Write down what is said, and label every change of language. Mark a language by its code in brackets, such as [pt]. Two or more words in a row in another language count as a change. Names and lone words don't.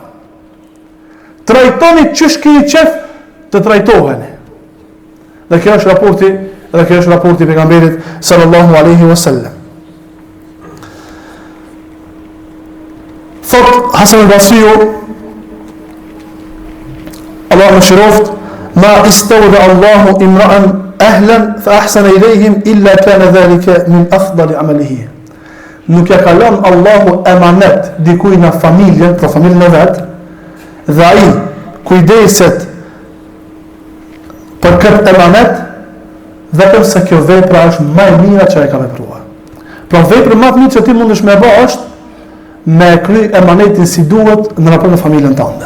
[sq] Trajtoni që shkini qef të trajtoheni. Dhe kjo është raporti pejgamberit [ar] صلى الله عليه وسلم. [sq] Thot Hasan al-Basriu, Allahu shiroft, [ar] ما استودع الله امرأ أهلا فأحسن إليهم إلا كان ذلك من أفضل أعماله. [sq] Nuk ja ka lënë Allahu emanet dikujt në familjen, për familjen e vet, dhe ai kujdeset për këtë emanet, vetëm se kjo vepra është më e mira që e ka vepruar. Pra vepra më e mirë që ti mundesh me bë është me kry emanetin si duhet në raport me familjen tënde.